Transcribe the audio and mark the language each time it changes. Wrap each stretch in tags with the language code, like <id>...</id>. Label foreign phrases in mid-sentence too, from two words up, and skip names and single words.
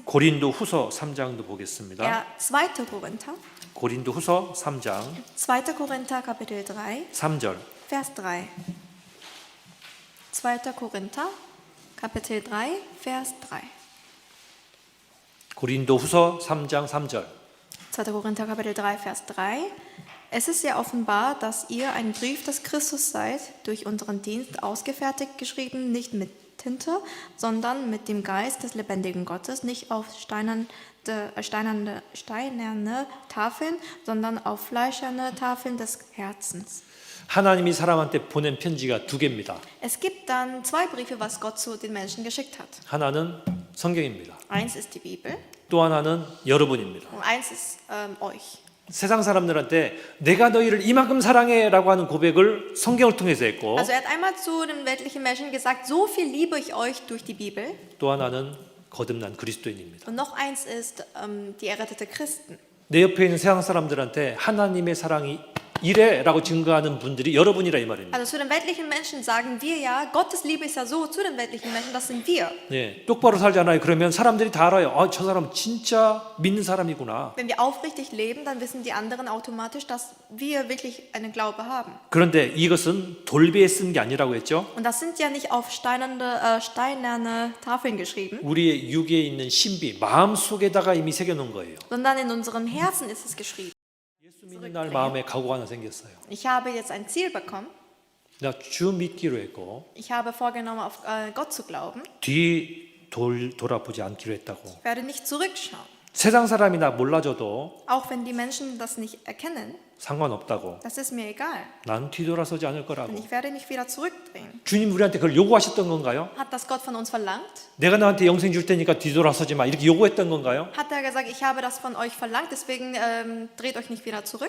<ko>고린도 후서 3장도 보겠습니다.</ko> <de>Ja, 2. Korinther.</de> <ko>고린도 후서 3장</ko> <de>2. Korinther, Kapitel 3,</de> <ko>3절.</ko> <de>Vers 3. 2. Korinther, Kapitel 3, Vers 3.</de> <ko>고린도 후서 3장 3절.</ko> <de>2. Korinther, Kapitel 3, Vers 3. Es ist ja offenbar, dass ihr ein Brief des Christus seid, durch unseren Dienst ausgefertigt, geschrieben, nicht mit Tinte, sondern mit dem Geist des lebendigen Gottes, nicht auf steinerne Tafeln, sondern auf fleischerne Tafeln des Herzens.</de> <ko>하나님이 사람한테 보낸 편지가 두 개입니다.</ko> <de>Es gibt dann zwei Briefe, was Gott zu den Menschen geschickt hat.</de> <ko>하나는 성경입니다.</ko> <de>Eins ist die Bibel</de> <ko>또 하나는 여러분입니다.</ko> <de>und eins ist euch.</de> <ko>세상 사람들한테 내가 너희를 이만큼 사랑해라고 하는 고백을 성경을 통해서 했고</ko> <de>Also er hat einmal zu den weltlichen Menschen gesagt, so viel liebe ich euch durch die Bibel.</de> <ko>또 하나는 거듭난 그리스도인입니다.</ko> <de>Und noch eins ist die errettete Christen.</de> <ko>내 옆에 있는 세상 사람들한테 하나님의 사랑이 이래라고 증거하는 분들이 여러분이라 이 말입니다.</ko> <de>Also zu den weltlichen Menschen sagen wir ja, Gottes Liebe ist ja so zu den weltlichen Menschen, das sind wir.</de> <ko>네, 똑바로 살잖아요. 그러면 사람들이 다 알아요. 아, 저 사람 진짜 믿는 사람이구나.</ko> <de>Wenn wir aufrichtig leben, dann wissen die anderen automatisch, dass wir wirklich einen Glaube haben.</de> <ko>그런데 이것은 돌비에 쓴 게 아니라고 했죠.</ko> <de>Und das sind ja nicht auf steinerne Tafeln geschrieben,</de> <ko>우리의 육에 있는 신비, 마음 속에다가 이미 새겨놓은 거예요.</ko> <de>sondern in unserem Herzen ist es geschrieben.</de> <ko>예수 믿는 날 마음에 각오가 하나 생겼어요.</ko> <de>Ich habe jetzt ein Ziel bekommen.</de> <ko>나 주 믿기로 했고</ko> <de>Ich habe vorgenommen, auf Gott zu glauben.</de> <ko>돌아보지 않기로 했다고.</ko> <de>Ich werde nicht zurückschauen.</de> <ko>세상 사람이 나 몰라줘도</ko> <de>Auch wenn die Menschen das nicht erkennen,</de> <ko>상관없다고.</ko> <de>das ist mir egal.</de> <ko>난 뒤돌아서지 않을 거라고.</ko> <de>Denn ich werde mich wieder zurückdrehen.</de> <ko>주님 우리한테 그걸 요구하셨던 건가요?</ko> <de>Hat das Gott von uns verlangt?</de> <ko>내가 너한테 영생 줄 테니까 뒤돌아서지 마. 이렇게 요구했던 건가요?</ko> <de>Hat er gesagt, ich habe das von euch verlangt, deswegen dreht euch nicht wieder zurück?</de>